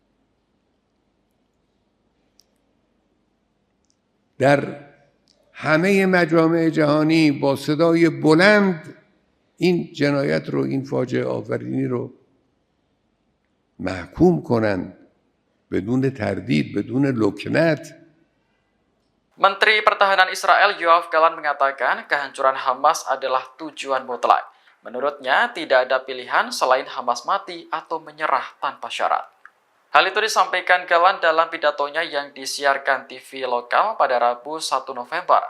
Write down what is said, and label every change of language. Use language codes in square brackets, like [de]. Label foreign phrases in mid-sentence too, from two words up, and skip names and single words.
[fa] در همه مجامع جهانی با صدای بلند این جنایت رو، این فاجعه آفرینی رو محکوم کنند بدون تردید، بدون لکنت. [id] Menteri Pertahanan Israel Yoav Gallant mengatakan kehancuran Hamas adalah tujuan mutlak. Menurutnya, tidak ada pilihan selain Hamas mati atau menyerah tanpa syarat. Hal itu disampaikan Gallant dalam pidatonya yang disiarkan TV lokal pada Rabu 1 November.